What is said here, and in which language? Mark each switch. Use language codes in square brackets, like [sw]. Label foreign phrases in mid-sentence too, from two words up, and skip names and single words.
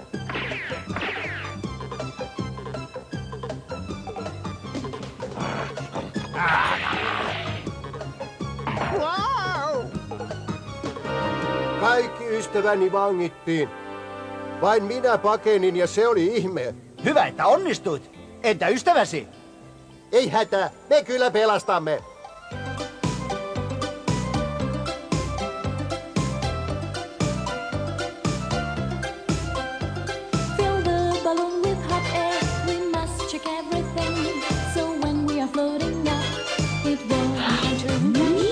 [fi] Kaikki ystäväni vangittiin. Vain minä pakenin ja se oli ihme. Hyvä, että onnistuit. Entä ystäväsi? Ei hätää, me kyllä pelastamme. [en] Fill the balloon with hot air. We must check everything. So when we are floating up, it won't enter much.